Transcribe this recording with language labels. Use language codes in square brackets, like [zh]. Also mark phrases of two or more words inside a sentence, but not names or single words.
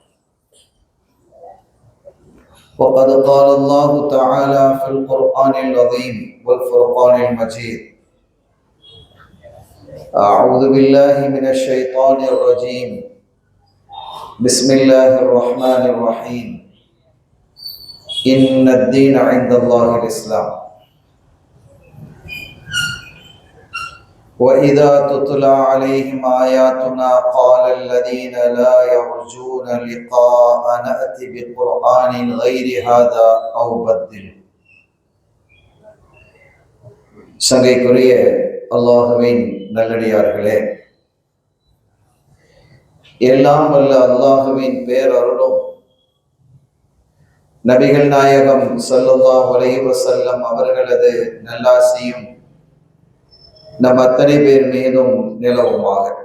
[ar] وقد قال الله تعالى في القرآن العظيم والفرقان المجيد: أعوذ بالله من الشيطان الرجيم، بسم الله الرحمن الرحيم، إن الدين عند الله الإسلام. وإذا تتلى عليهم آياتنا قال الذين لا يرجون لقاء نأتي بقرآن غير هذا أو بدل. [ta] சங்கைக்குரிய அல்லாஹுவின் நல்லடியார்களே, எல்லாம் வல்ல அல்லாஹுவின் பேரருளும் நபிகள் நாயகம் [ar] صلى الله عليه وسلم [ta] அவர்களது நல்லாசியும் நம் அத்தனை பேர் மீதும் நிலவுமாக.